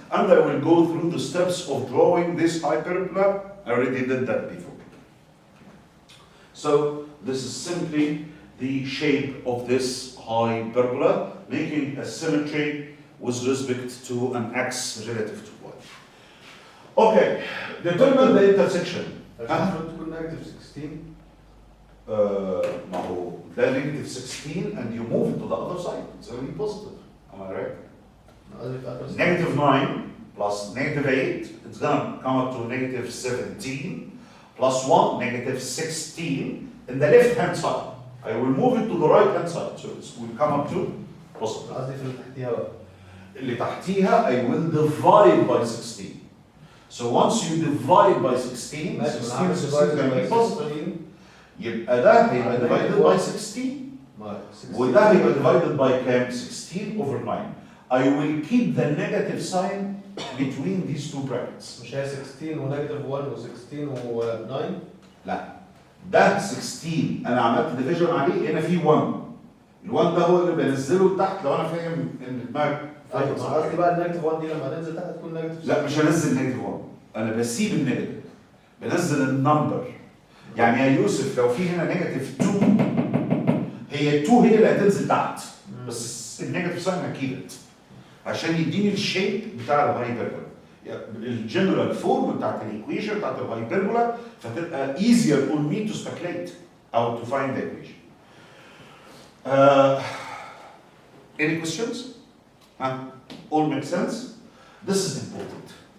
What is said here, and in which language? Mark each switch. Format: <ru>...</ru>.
<en>And I will go through the steps of drawing this hyperbola. I already did that before. So this is simply the shape of this hyperbola, making a symmetry with respect to an x relative to y. Okay, determine the intersection.</en> <ar>عشان تكون</ar> <en>negative 16.</en> <ar>ما هو ده</ar> <en>negative 16 and you move it to the other side. It's going to be positive. Am I right? Negative 9 plus negative 8, it's going to come up to negative 17 plus 1, negative 16 in the left hand side. I will move it to the right hand side, so it will come up to positive.</en> <ar>قصدي في اللي تحتيها بقى. اللي تحتيها</ar> <en>I will divide by 16. So once you divide by 16, 16 is going to be positive.</en> <ar>يبقى ده هيبقى</ar> <en>divided by 16.</en> <ar>وده هيبقى</ar> <en>divided by</en> <ar>كام؟</ar> <en>16 over 9. I will keep the negative sign between these two brackets.</en> <ar>مش هي 16 ونيجاتيف 1 و16 و9؟ لا. ده 16 انا عملت division عليه هنا في 1. ال1 ده هو اللي بنزله لتحت لو انا فاهم ان دماغك ايوه قصدي بقى النيجاتيف 1 دي لما تنزل تحت تكون نيجاتيف. لا مش هنزل نيجاتيف 1. انا بسيب النيجاتيف. بنزل النمبر. يعني يا يوسف لو في هنا نيجاتيف 2 هي 2 هي اللي هتنزل تحت. بس النيجاتيف ساين هكيبت. عشان يديني الشيب بتاع الهايبربولا.</ar> <en>الجنرال فورم بتاعت الايكويشن بتاعت الهايبربولا</en> <ar>فتبقى</ar> <en>easier on me to speculate how to find the equation. Any questions? All make sense? This is important.</en>